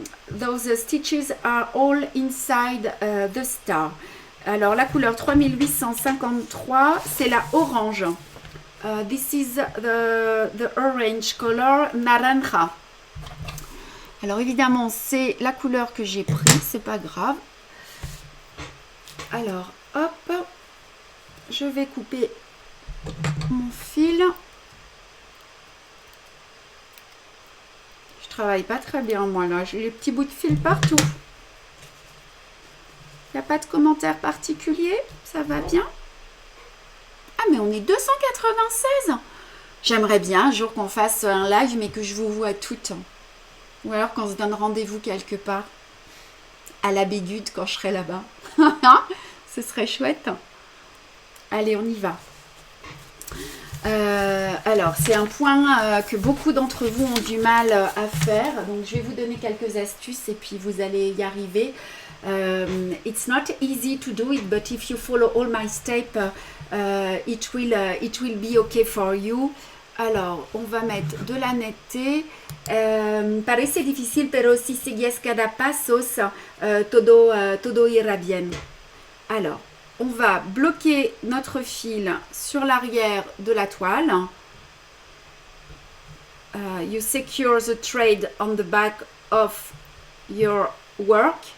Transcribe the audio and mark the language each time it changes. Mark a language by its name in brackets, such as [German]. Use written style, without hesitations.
[English] Those stitches are all inside the star. [French] Alors la couleur 3853, c'est la orange. [English] This is the orange color naranja. [French] Alors évidemment, c'est la couleur que j'ai prise, c'est pas grave. Alors, hop, je vais couper mon fil. Je travaille pas très bien moi là, j'ai les petits bouts de fil partout. Il n'y a pas de commentaire particulier, ça va bien. Ah mais on est 296. J'aimerais bien un jour qu'on fasse un live mais que je vous vois toutes. Ou alors qu'on se donne rendez-vous quelque part. À la Bégude quand je serai là-bas. Ce serait chouette. Allez, on y va. Alors, c'est un point que beaucoup d'entre vous ont du mal à faire. Donc, je vais vous donner quelques astuces et puis vous allez y arriver. [English] It's not easy to do it, but if you follow all my steps, it will be okay for you. [French] Alors, on va mettre de la netteté. [Spanish] Parece difícil, pero si sigues cada pasos, todo ira bien. [French] Alors, on va bloquer notre fil sur l'arrière de la toile. [English] You secure the thread on the back of your work.